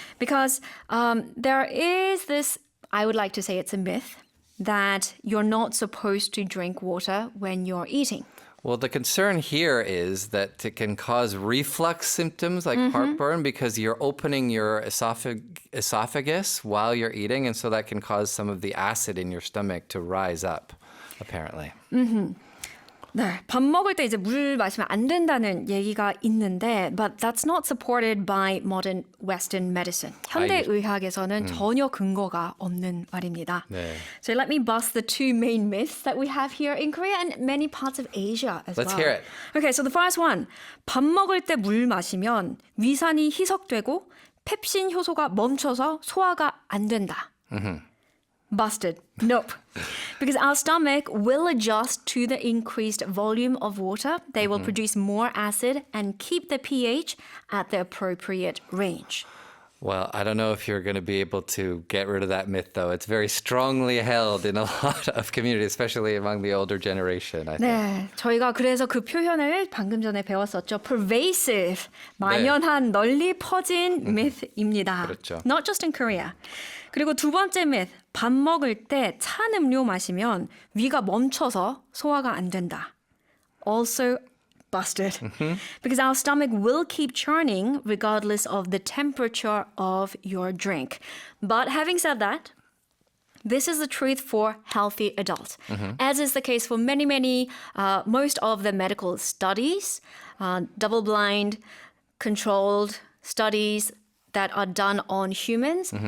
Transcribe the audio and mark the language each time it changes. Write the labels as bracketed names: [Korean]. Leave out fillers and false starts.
[English] Because there is this, I would like to say it's a myth, that you're not supposed to drink water when you're eating. Well, the concern here is that it can cause reflux symptoms like heartburn because you're opening your esophagus while you're eating, and so that can cause some of the acid in your stomach to rise up, apparently. [Korean] 네, 밥 먹을 때 이제 물 마시면 안 된다는 얘기가 있는데, [English] but that's not supported by modern Western medicine. [Korean] 현대 의학에서는 전혀 근거가 없는 말입니다. 네. [English] So let me bust the two main myths that we have here in Korea and many parts of Asia as Let's well. hear it. Okay, so the first one. [Korean] 밥 먹을 때 물 마시면 위산이 희석되고 펩신 효소가 멈춰서 소화가 안 된다. [English] Busted. Nope. Because our stomach will adjust to the increased volume of water. They will produce more acid and keep the pH at the appropriate range. Well, I don't know if you're going to be able to get rid of that myth, though. It's very strongly held in a lot of communities, especially among the older generation, I think. [Korean] 네, 저희가 그래서 그 표현을 방금 전에 배웠었죠. Pervasive, 만연한, 널리 퍼진 myth입니다. 그렇죠. [English] Not just in Korea. [Korean] 그리고 두 번째 myth, 밥 먹을 때 찬 음료 마시면 위가 멈춰서 소화가 안 된다. [English] Also busted. Because our stomach will keep churning regardless of the temperature of your drink. But having said that, this is the truth for healthy adults, as is the case for many, most of the medical studies, double-blind, controlled studies that are done on humans.